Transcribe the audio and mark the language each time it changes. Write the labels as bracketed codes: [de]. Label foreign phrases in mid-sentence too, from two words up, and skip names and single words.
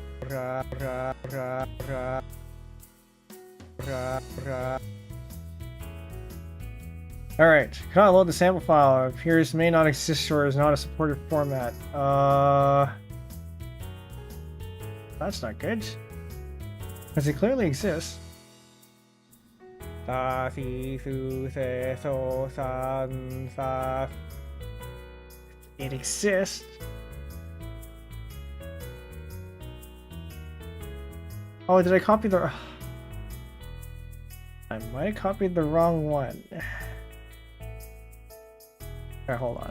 [en] Alright, cannot load the sample file. It appears may not exist or is not a supported format. That's not good. Because it clearly exists. Sa, si, su, se, so, san, sa. It exists. Oh, did I copy the... I might have copied the wrong one. Okay, hold on.